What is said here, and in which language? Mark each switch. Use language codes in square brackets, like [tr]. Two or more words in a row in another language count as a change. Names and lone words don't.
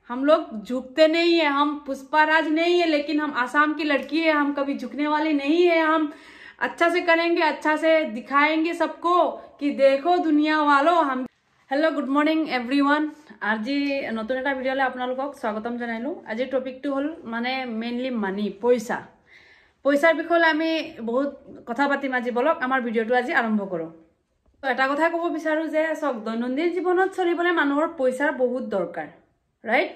[hi] हम लोग झुकते नहीं है, हम पुष्पाराज नहीं है, लेकिन हम आसाम की लड़की है, हम कभी झुकने वाले नहीं है। हम अच्छा से करेंगे, अच्छा से दिखाएंगे सबको कि देखो दुनिया वालों हम। [en] hello good morning everyone. [as] আজি নতুন এটা ভিডিঅ'লৈ আপোনালোকক স্বাগতম জনাইলোঁ। আজিৰ টপিকটো হ'ল মানে [en] mainly money, [as] পইচাৰ বিষয়ে আমি বহুত কথা পাতিম। আজি বলক আমাৰ ভিডিঅ'টো আজি আৰম্ভ কৰোঁ। এটা কথা ক'ব বিচাৰোঁ যে চক দৈনন্দিন জীৱনত চলিবলৈ মানুহৰ পইচাৰ বহুত দৰকাৰ, ৰাইট?